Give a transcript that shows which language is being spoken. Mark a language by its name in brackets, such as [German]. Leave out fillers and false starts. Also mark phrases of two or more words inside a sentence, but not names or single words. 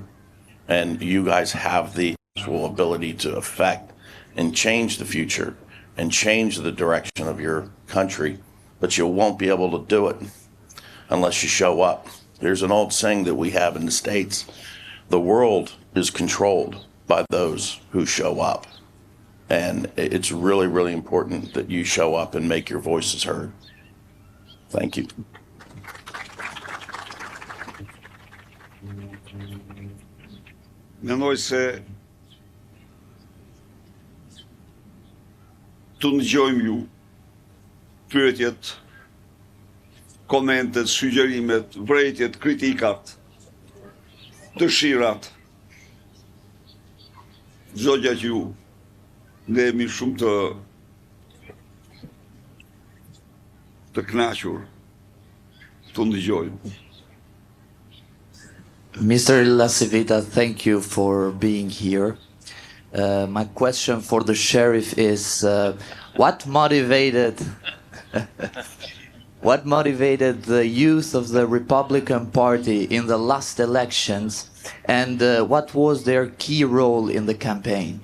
[English] And you guys have the actual ability to affect and change the future and change the direction of your country, but you won't be able to do it unless you show up. There's an old saying that we have in the States: the world is controlled by those who show up. And it's really, really important that you show up and make your voices heard. Thank you. [Albanian] Mendoj se të ndëgjojmë ju, pyetjet, komentet, sugjerimet, vërejtjet, kritikat, dëshirat, çdo gjë që ju ne jemi shumë të kënaqur të ndëgjojmë. [English] Mr. Lasivita, thank you for being here. My question for the sheriff is, what motivated the youth of the Republican Party in the last elections, and what was their key role in the campaign?